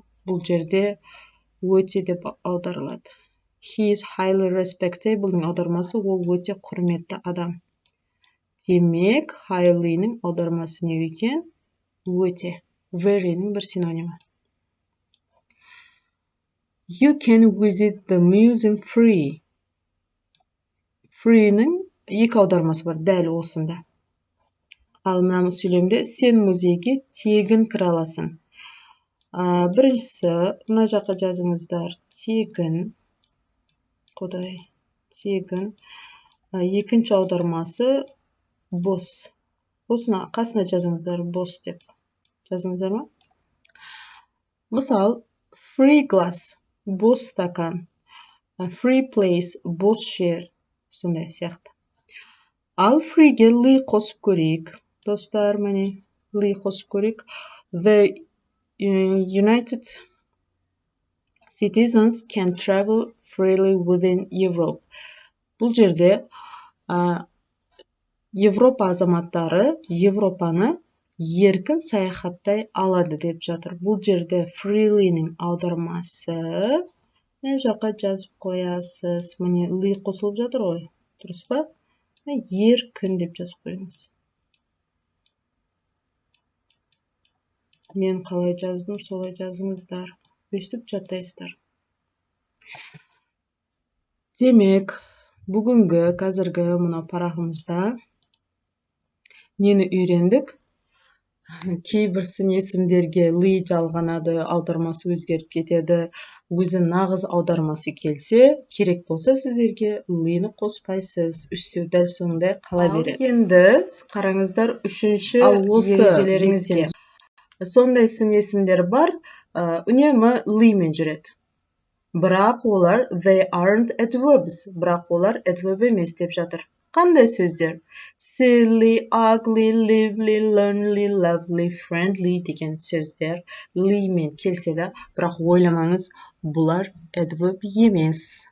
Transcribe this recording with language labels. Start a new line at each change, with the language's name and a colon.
Kazakh: Бұл жерде өте деп аударылады.
English: He is highly respectable'ның
Kazakh: аудармасы ол өте құрметті адам. Демек, highly'ның аудармасы не екен? Өте. Very'ның бір синонимі.
English: You can visit the museum free.
Kazakh: Free'ның екі аудармасы бар, дәл осында. Ал мына сөйлемде сен музейге тегін кіре аласың. Біріншісі, мына жаққа жазыңыздар, тегін. Тегін. Екінші аудармасы бос. Осына қасына жазыңыздар, бос деп. Жазыңыздар ма? Мысал,
English: free glass,
Kazakh: бос стакан.
English: Free place,
Kazakh: бос жер. Сондай сияқты. Ал free'ге ли қосып көрейік. Достар, міне, ли қосып көрейік.
English: The United citizens can travel freely within Europe.
Kazakh: Бұл жерде Европа азаматтары Европаны еркін саяхаттай алады деп жатыр. Бұл жерде freely'ның аудармасы не жаққа жазып қоясыз. Міне ли қосылып жатыр ғой. Дұрыс па? Еркін деп жазып қойыңыз. Мен қалай жаздым, солай жазыңыздар. Өстіп жаттайсыздар. Демек, бүгінгі қазіргі мұна парағымызда нені үйрендік? Кейбір сын есімдерге ли жалғанады, аудармасы өзгеріп кетеді. Өзі нағыз аудармасы келсе, керек болса сіздерге лині қоспайсыз. Үстеу дәл сондай қала береді. Енді қараңыздар үшінші ережелеріңізге. Сондай сын есімдер бар, үнемі лимен жүреді. Бірақ олар
English: they aren't adverbs.
Kazakh: Бірақ олар adverb емес деп жатыр. Қандай сөздер?
English: Silly, ugly, lively, lonely, lovely, friendly
Kazakh: деген сөздер лимен келсе де, бірақ ойламаңыз, бұлар adverb емес.